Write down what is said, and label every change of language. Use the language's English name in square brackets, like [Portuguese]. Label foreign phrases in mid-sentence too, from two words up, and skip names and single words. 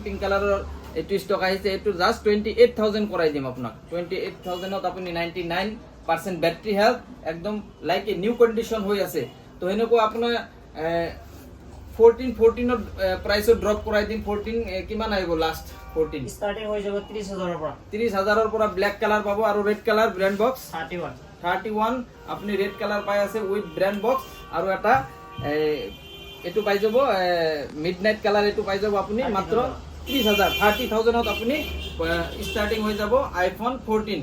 [English] pink colour [Assamese] এইটো ষ্টক আহিছে, এইটো জাষ্ট 28,000 কৰাই দিম আপোনাক। 28,000ত আপুনি 99% [English] battery health, [Assamese] একদম [English] like a new condition [Assamese] হৈ আছে। তো সেনেকুৱা আপোনাৰ 14ত প্ৰাইচত ড্ৰপ কৰাই দিম। 14 কিমান আহিব লাষ্ট? 14 [Bangla] স্টার্টিং হয়ে যাবে 30,000 এর পৰা। [Assamese] 30,000ৰ পৰা [English] black colour [Assamese] পাব আৰু [English] red colour brand box [Assamese] 31 আপুনি [English] red colour [Assamese] পাই আছে [English] with brand box. [Assamese] আৰু এটা এইটো পাই যাব [English] midnight colour, [Assamese] এইটো পাই যাব আপুনি মাত্ৰ 30,000ত আপুনি ষ্টাৰ্টিং হৈ যাব আইফোন 14।